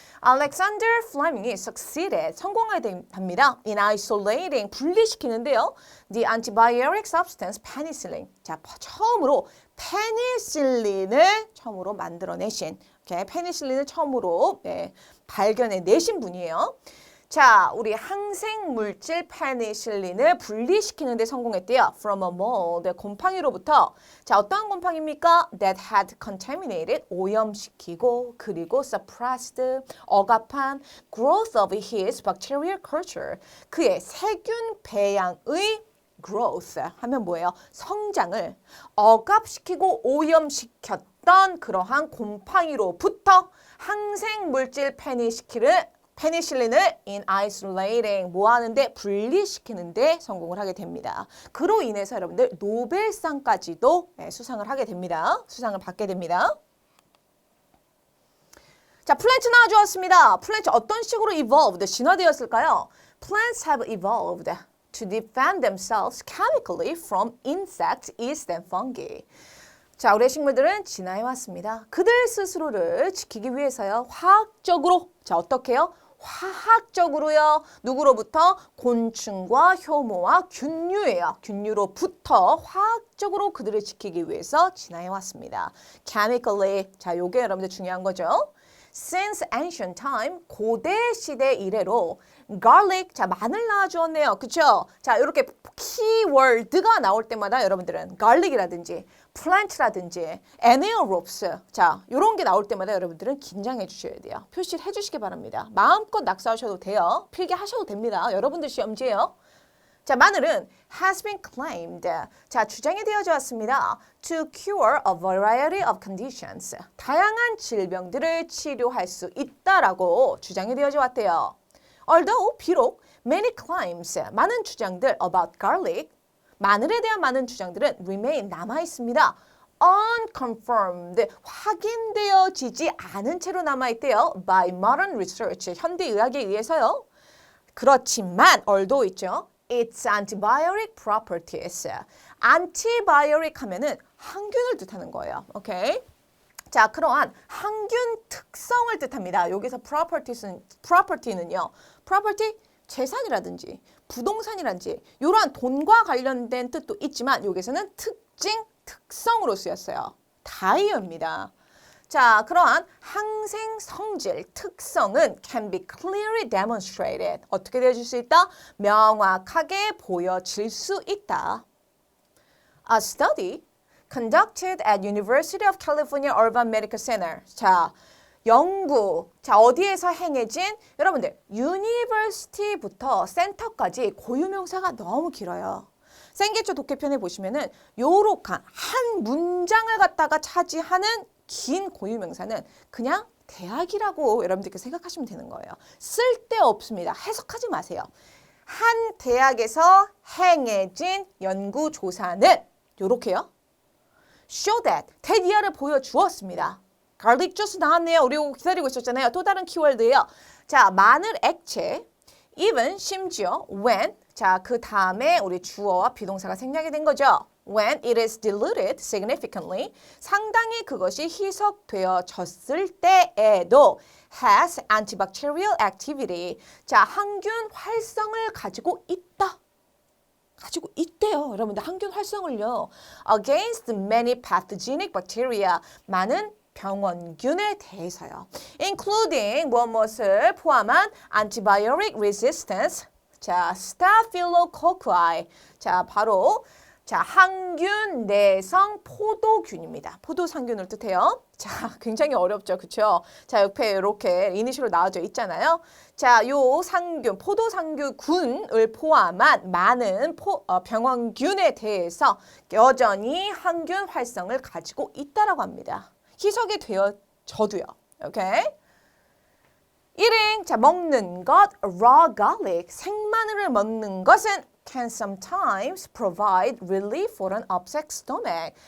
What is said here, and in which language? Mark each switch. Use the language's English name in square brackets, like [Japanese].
[Korean] 알렉산더 플레밍이 succeeded, 성공하게 됩니다. [English] In isolating, [Korean] 분리시키는데요. [English] The antibiotic substance penicillin. [Korean] 자, 처음으로 페니실린을 처음으로 만들어내신, 페니실린을 처음으로 발견해내신 분이에요. 자, 우리 항생물질 페니실린을 분리시키는 데 성공했대요. [English] From a mold, [Korean] 곰팡이로부터. 자, 어떠한 곰팡이입니까? [English] That had contaminated, [Korean] 오염시키고, 그리고 [English] suppressed, [Korean] 억압한 [English] growth of his bacterial culture. [Korean] 그의 세균 배양의 growth 하면 뭐예요? 성장을 억압시키고 오염시켰던 그러한 곰팡이로부터 항생물질 페니실린을 [English] in isolating [Korean] 뭐 하는데 분리시키는데 성공을 하게 됩니다. 그로 인해서 여러분들 노벨상까지도 수상을 하게 됩니다. 수상을 받게 됩니다. 자, 플랜트 나와주었습니다. 플랜트 어떤 식으로 evolved, 진화되었을까요? [English] Plants have evolved to defend themselves chemically from insects, yeast, and fungi. [Korean] 자, 우리의 식물들은 진화해 왔습니다. 그들 스스로를 지키기 위해서요. 화학적으로, 자, 어떻게 해요? 화학적으로요. 누구로부터? 곤충과 효모와 균류예요. 균류로부터 화학적으로 그들을 지키기 위해서 진화해 왔습니다. Chemically, 자, 요게 여러분들 중요한 거죠. [English] Since ancient time, [Korean] 고대 시대 이래로 garlic, 자, 마늘 나와주었네요. 그쵸? 자, 이렇게 키워드가 나올 때마다 여러분들은 garlic이라든지 plant라든지 anaerobes, 자, 이런 게 나올 때마다 여러분들은 긴장해 주셔야 돼요. 표시를 해주시기 바랍니다. 마음껏 낙서하셔도 돼요. 필기하셔도 됩니다. 여러분들 시험지예요. 자, 마늘은 [English] has been claimed. [Korean] 자, 주장이 되어져 왔습니다. [English] To cure a variety of conditions. [Korean] 다양한 질병들을 치료할 수 있다라고 주장이 되어져 왔대요. Although, 비록, [English] many claims, [Korean] 많은 주장들 [English] about garlic, [Korean] 마늘에 대한 많은 주장들은 remain 남아있습니다. unconfirmed, 확인되어지지 않은 채로 남아있대요. [English] by modern research, [Korean] 현대의학에 의해서요. 그렇지만, although 있죠. [English] its antibiotic properties. [Korean] antibiotic 하면은 항균을 뜻하는 거예요. 오케이? 자, 그러한 항균 특성을 뜻합니다. 여기서 property는요. property, 재산이라든지 부동산이라든지 이러한 돈과 관련된 뜻도 있지만 여기서는 특징, 특성으로 쓰였어요. 다이어입니다. 자, 그러한 항생 성질, 특성은 [English] can be clearly demonstrated. [Korean] 어떻게 되어질 수 있다? 명확하게 보여질 수 있다. [English] A study conducted at University of California Urban Medical Center. [Korean] 자, 연구. 자, 어디에서 행해진? 여러분들, university부터 센터까지 고유명사가 너무 길어요. 생기초 독해편에 보시면은 요렇게 한 문장을 갖다가 차지하는 긴 고유명사는 그냥 대학이라고 여러분들께 생각하시면 되는 거예요. 쓸데없습니다. 해석하지 마세요. 한 대학에서 행해진 연구조사는 요렇게요. [English] show that, [Korean] 대디아를 보여주었습니다. garlic juice 나왔네요. 우리 이거 기다리고 있었잖아요. 또 다른 키워드예요. 자, 마늘 액체, even, 심지어, when, 자, 그 다음에 우리 주어와 비동사가 생략이 된 거죠. [English] When it is diluted significantly, [Korean] 상당히 그것이 희석되어졌을 때에도 [English] has antibacterial activity, [Korean] 자, 항균 활성을 가지고 있다. 가지고 있대요. 여러분들 항균 활성을요. [English] Against many pathogenic bacteria, [Korean] 많은 병원균에 대해서요. Including 무엇을 포함한 [English] antibiotic resistance, [Korean] 자, Staphylococci, 자, 바로 자, 항균 내성 포도균입니다. 포도상균을 뜻해요. 자, 굉장히 어렵죠. 그쵸? 자, 옆에 이렇게 이니셜로 나와져 있잖아요. 자, 요 상균, 포도상균을 포함한 많은 병원균에 대해서 여전히 항균 활성을 가지고 있다라고 합니다. 희석이 되어져도요. 오케이? 1인, 자, 먹는 것, [English] raw garlic, [Korean] 생마늘을 먹는 것은 [English] can sometimes provide relief for an upset stomach.